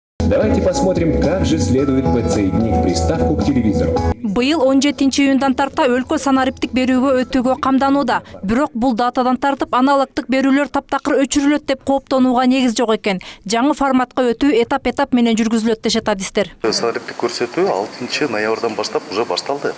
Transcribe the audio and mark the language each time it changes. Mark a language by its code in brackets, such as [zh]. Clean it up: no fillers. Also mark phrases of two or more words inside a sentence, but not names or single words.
[ru] Давайте посмотрим, как же следует подсоединить приставку к телевизору. [ky] Быйыл 17-июндан тарта өлкө санариптик берүүгө өтүүгө камданууда. Бирок бул датадан тартып аналогдук берүүлөр таптакыр өчүрүлөт деп кооптонууга негиз жок экен. Жаңы форматка өтүү этап менен жүргүзүлөт дешет адистер. Санариптик көрсөтүү 6 ноябрдан баштап уже башталды.